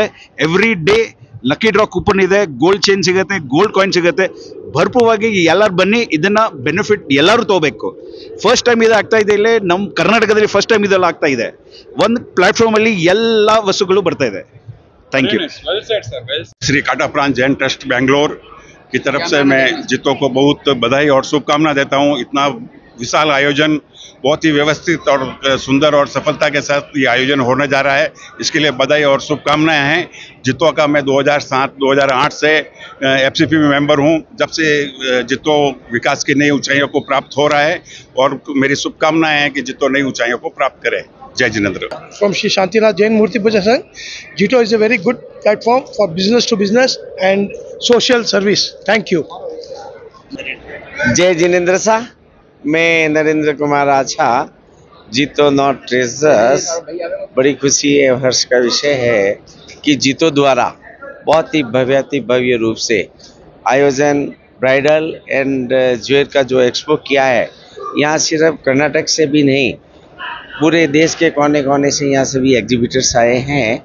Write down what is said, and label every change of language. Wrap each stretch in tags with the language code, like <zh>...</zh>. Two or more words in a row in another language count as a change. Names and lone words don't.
<en>every day lucky draw coupon</en> <kn>ಇದೆ.</kn> <en>gold chain</en> <kn>ಸಿಗುತ್ತೆ,</kn> <en>gold coin</en> <kn>ಸಿಗುತ್ತೆ. ಭರ್ಪೂರವಾಗಿ ಎಲ್ಲರೂ ಬನ್ನಿ. ಇದನ್ನ ಬೆನಿಫಿಟ್ ಎಲ್ಲರೂ ತಗೋಬೇಕು.</kn> <en>first time</en> <kn>ಇದು ಆಗ್ತಾ ಇದೆ. ಇಲ್ಲೇ ನಮ್ಮ ಕರ್ನಾಟಕದಲ್ಲಿ</kn> <en>first time</en> <kn>ಇದೆಲ್ಲ ಆಗ್ತಾ ಇದೆ. ಒಂದು ಪ್ಲಾಟ್ಫಾರ್ಮಲ್ಲಿ ಎಲ್ಲ ವಸ್ತುಗಳು ಬರ್ತಾ ಇದೆ.</kn> <en>Thank you.</en> <hi>श्री काटा प्रांत जैन ट्रस्ट बेंगलोर की तरफ से मैं जीतों को बहुत बधाई और शुभकामना देता हूं। इतना विशाल आयोजन, बहुत ही व्यवस्थित और सुंदर और सफलता के साथ ये आयोजन होने जा रहा है। इसके लिए बधाई और शुभकामनाएं हैं। जितो का मैं 2007-2008 से FCP में मेंबर हूं। जब से जितो विकास की नई ऊंचाइयों को प्राप्त हो रहा है और मेरी शुभकामनाएं हैं कि जितो नई ऊंचाइयों को प्राप्त करे। जय जिनेंद्र।</hi> <en>From Shri Shantinath Jain Murti Puja Sangh. Jito is a very good platform for business to business and social service. Thank you.</en> <hi>जय जिनेंद्र शाह, मैं नरेंद्र कुमार आछा, जीतो नॉट ट्रेजर्स। बड़ी खुशी है, हर्ष का विषय है कि जीतो द्वारा बहुत ही भव्य रूप से आयोजन</hi> <en>bridal and jeweller</en> <hi>का जो एक्सपो किया है, यहाँ सिर्फ कर्नाटक से भी नहीं, पूरे देश के कोने कोने से यहाँ सभी एग्जीबिटर्स आए हैं।</hi>